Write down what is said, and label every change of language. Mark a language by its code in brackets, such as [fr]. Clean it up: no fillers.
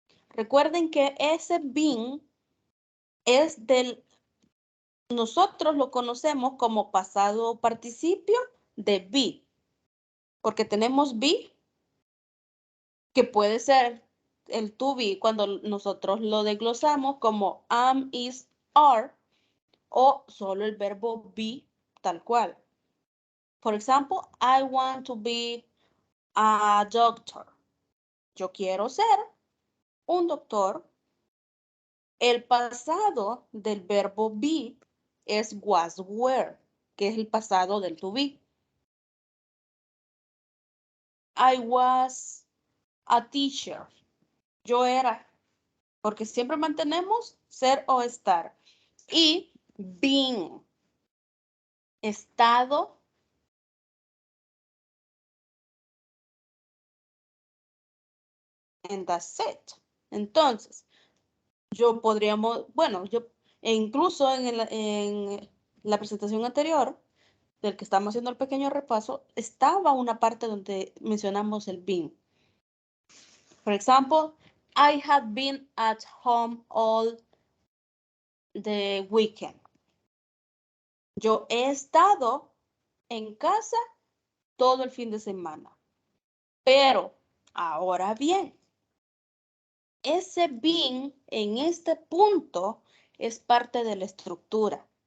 [es] Recuerden que ese been es del, nosotros lo conocemos como pasado participio de be, porque tenemos be, que puede ser el to be cuando nosotros lo desglosamos como am, is, are, o solo el verbo be tal cual. [en] For example, I want to be a doctor. [es] Yo quiero ser un doctor. El pasado del verbo be es was, were, que es el pasado del to be. I was a teacher. Yo era, porque siempre mantenemos ser o estar. Y being, estado, and that's it. Entonces, yo podríamos, bueno, yo, e incluso en la presentación anterior, del que estamos haciendo el pequeño repaso, estaba una parte donde mencionamos el been. [en] For example, I have been at home all the weekend. [es] Yo he estado en casa todo el fin de semana. Pero, ahora bien, ese been en este punto es parte de la estructura.